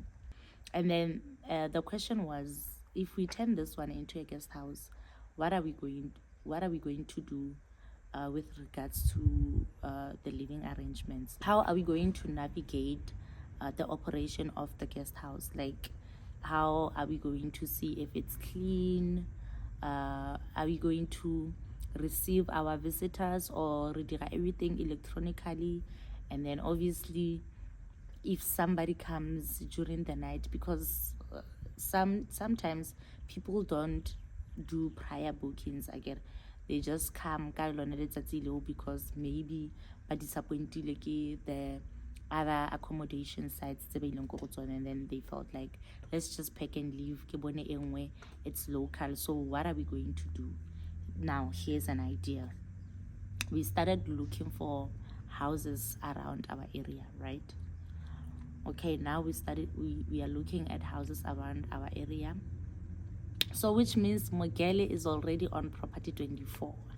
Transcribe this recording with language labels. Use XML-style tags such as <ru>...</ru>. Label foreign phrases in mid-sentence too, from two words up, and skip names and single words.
<en>And then the question was, if we turn this one into a guest house, what are we going to do with regards to the living arrangements? How are we going to navigate the operation of the guest house? Like, how are we going to see if it's clean? Are we going to receive our visitors or</en> <tn>re dira</tn> <en>everything electronically? And then obviously, if somebody comes during the night, because sometimes people don't do prior bookings, I get, they just come</en> <tn>ka lona letsatsi leo</tn> <en>because maybe</en> <tn>ba disappointed ke</tn> <en>the other accommodation sites</en> <tn>tse ba ileng ko go tsone,</tn> <en>and then they felt like, let's just pack and leave,</en> <tn>ke bone e nngwe,</tn> <en>it's local. So what are we going to do now? Here's an idea. We started looking for houses around our area, right? Okay, now we are looking at houses around our area, so which means Mogele is already on property 24.</en>